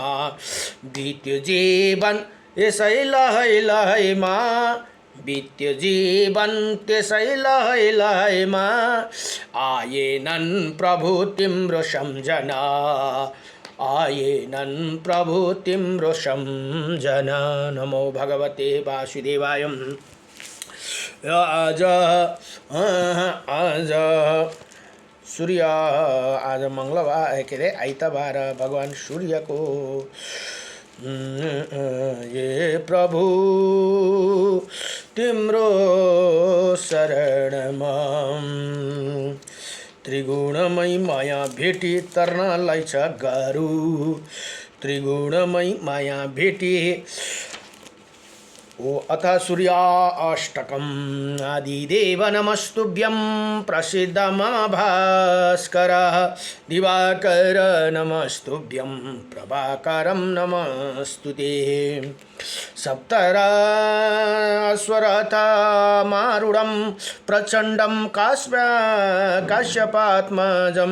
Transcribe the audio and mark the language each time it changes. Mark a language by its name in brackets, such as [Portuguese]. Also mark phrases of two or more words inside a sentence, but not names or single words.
[Nepali] बित्यो जीवन यसै लहै लहैमा। बित्यो जीवन त्यसै लहै लहैमा, आएनन् प्रभु तिम्रो सम्झना। आएनन् प्रभु तिम्रो सम्झना। [Sanskrit] नमो भगवते वासुदेवाय। [Nepali] आज सूर्य आज मंगलबार के अरे आइतबार भगवान सूर्य को ये प्रभु तिम्रो शरणमा। त्रिगुणमय माया भेटी तर्नलाई छ गाह्रो। त्रिगुणमय माया भेटी। [Sanskrit] ओ अथ सूर्याष्टकम्। आदिदेव नमस्तुभ्यं प्रसीद मम भास्कर। दिवाकर नमस्तुभ्यं प्रभाकरं नमस्तुते। सप्तराश्वरथमारूढं प्रचण्डं काश्यपात्मजं।